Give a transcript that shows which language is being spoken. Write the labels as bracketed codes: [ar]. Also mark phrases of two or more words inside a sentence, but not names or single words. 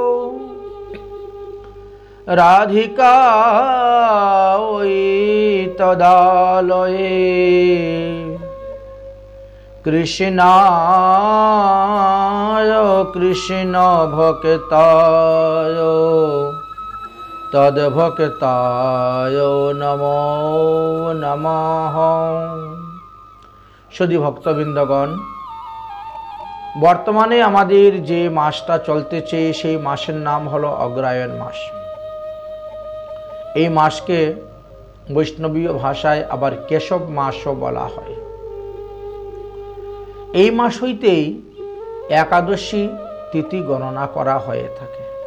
[sa] राधिकायै तदालये कृष्णाय कृष्ण भक्ताय तद्भक्ताय नमो नमः। [bn] সুধী ভক্তবৃন্দগণ, বর্তমানে আমাদের যে মাসটা চলতেছে সেই মাসের নাম হলো অগ্রহায়ণ মাস। এই মাসকে বৈষ্ণবীয় ভাষায় আবার কেশব মাসও বলা হয়। এই মাস হইতেই একাদশী তিথি গণনা করা হয়ে থাকে।